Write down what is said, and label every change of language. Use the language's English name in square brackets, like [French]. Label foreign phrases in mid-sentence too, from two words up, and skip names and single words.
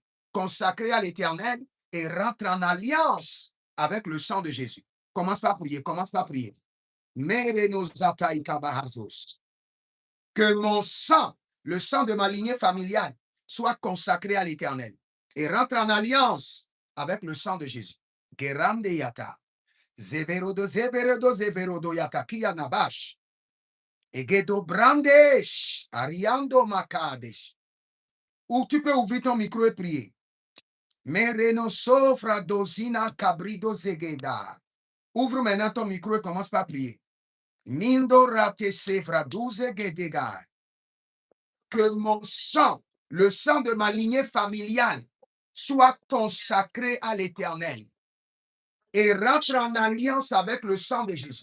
[French] Consacré à l'Éternel et rentre en alliance avec le sang de Jésus. Commence par prier, commence par prier. Que mon sang, le sang de ma lignée familiale, soit consacré à l'Éternel et rentre en alliance avec le sang de Jésus. Gerande yata. Zeverodo yata kia nabash. Egedo brandesh. Ariando makadesh. Ou tu peux ouvrir ton micro et prier. Mereno sofra dosina cabrido zegeda. Ouvre maintenant ton micro et commence par prier. Mindo rate sefra douze gedega. Que mon sang, le sang de ma lignée familiale, soit consacré à l'Éternel et rentre en alliance avec le sang de Jésus.